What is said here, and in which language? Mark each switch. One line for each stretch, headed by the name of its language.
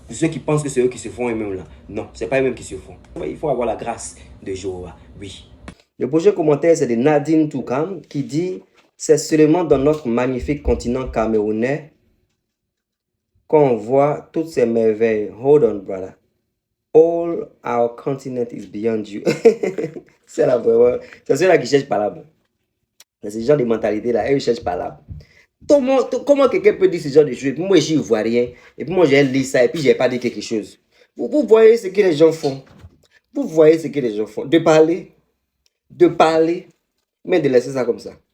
French: Pour ceux qui pensent que c'est eux qui se font eux-mêmes là. Non, c'est pas eux-mêmes qui se font. Il faut avoir la grâce de Jéhovah. Oui. Le prochain commentaire, c'est de Nadine Toukam qui dit: c'est seulement dans notre magnifique continent camerounais qu'on voit toutes ces merveilles.
English: Hold on, brother. All our continent is beyond you.
French: C'est là vraiment. C'est ceux-là qui cherchent pas là. C'est ce genre de mentalité là, eux ils cherchent pas là. Comment quelqu'un peut dire ce genre de choses? Moi, je n'y vois rien. Et puis moi, j'ai lu ça et puis j'ai pas dit quelque chose. Vous voyez ce que les gens font. Vous voyez ce que les gens font. De parler, mais de laisser ça comme ça.